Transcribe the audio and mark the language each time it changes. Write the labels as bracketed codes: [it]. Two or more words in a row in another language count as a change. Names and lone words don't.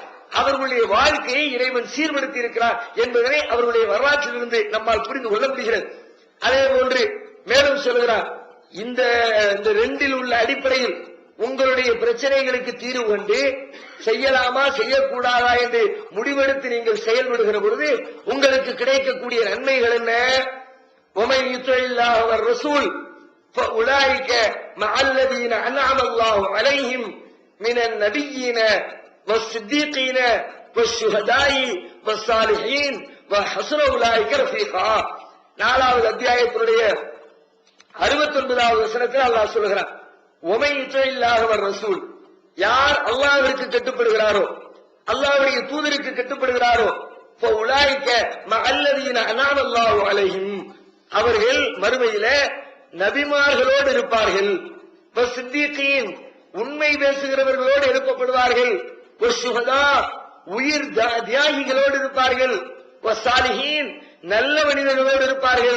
[ta] அவர்களுடைய வாழ்க்கையை இறைவன் சீர்படுத்தி இருக்கிறார் என்பதனை அவர்களுடைய வரலாற்றிலிருந்து நம்மால் புரிந்து கொள்ள முடிகிறது. அதே போன்று மேலும் சொல்கிறார், இந்த ரெண்டில் உள்ள அடிப்படையில் உங்களுடைய பிரச்சனைகளுக்கு தீர்வு கண்டு செய்யலாமா செய்யக்கூடாதா என்று முடிவெடுத்து நீங்கள் செயல்படுகிற பொழுது உங்களுக்கு கிடைக்கக்கூடிய நன்மைகள் என்ன? [ar] وَمَن يُطِعِ اللَّهَ وَالرَّسُولَ فَأُولَٰئِكَ مَعَ الَّذِينَ أَنْعَمَ اللَّهُ عَلَيْهِمْ مِنَ النَّبِيِّينَ وَالصِّدِّيقِينَ وَالشُّهَدَاءِ وَالصَّالِحِينَ وَحَسُنَ أُولَٰئِكَ رَفِيقًا. [ta] 4வது அத்தியாயத்தினுடைய 69வது வசனத்தில் அல்லாஹ் சொல்கிறான், [ar] وَمَن يُطِعِ اللَّهَ وَالرَّسُولَ, [ta] யார் அல்லாஹ்விற்கு கட்டுப்படுகிறாரோ அல்லாஹ்வுடைய தூதருக்கு கட்டுப்படுகிறாரோ [ar] فَأُولَٰئِكَ مَعَ الَّذِينَ أَنْعَمَ اللَّهُ عَلَيْهِمْ, [ta] அவர்கள் மறுமையிலே நபிமார்களோடு இருப்பார்கள். வஸ்ஸித்தீகீன், உண்மை பேசுகிறவர்களோடு எழுப்பப்படுவார்கள். வஸ்ஸுஹதா, உயிர் தியாகிகளோடு இருப்பார்கள். வஸ்ஸாலிஹீன், நல்ல மனிதர்களோடு இருப்பார்கள்.